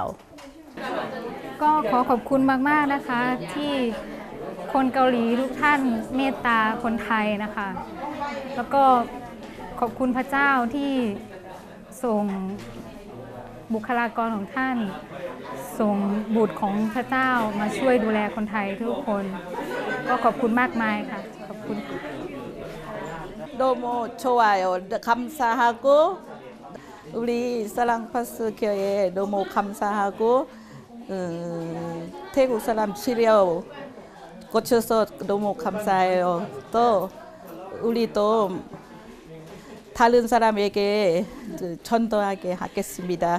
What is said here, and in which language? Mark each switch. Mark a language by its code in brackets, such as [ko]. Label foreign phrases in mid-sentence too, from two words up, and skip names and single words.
[th] ก็ขอบคุณมากๆนะคะที่คนเกาหลีทุกท่านเมตตาคนไทยนะคะแล้วก็ขอบคุณพระเจ้าที่ส่งบุคลากรของท่านส่งบุตรของพระเจ้ามาช่วยดูแลคนไทยทุกคนก็ขอบคุณมากมายค่ะขอบคุณ [ko] 너무 좋아요. 감사하고 우리 사랑파스 교회 너무 감사하고 태국 사람 치료 고쳐서 너무 감사해요. 또 우리도 다른 사람에게 전도하게 하겠습니다.